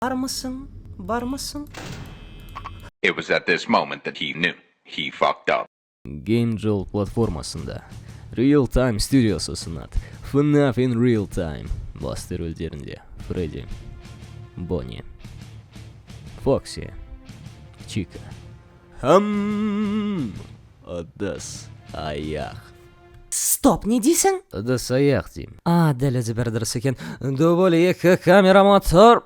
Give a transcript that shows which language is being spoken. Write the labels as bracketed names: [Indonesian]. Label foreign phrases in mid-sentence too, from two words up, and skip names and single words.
[Kazakh] Армысың, бармысың? [English] It was at this moment that he knew he fucked up. [Kazakh] Game Jolt платформасында Real Time Studios ұсынады FNAF in Real Time. Басты рөлдерінде Фредди, Бонни, Фокси, Чика. Ыдыс аяқ. Стоп, не дейсің? Ыдыс аяқ деймін. Дәл өзі бір дұрыс екен. Дубль 2 камера мотор.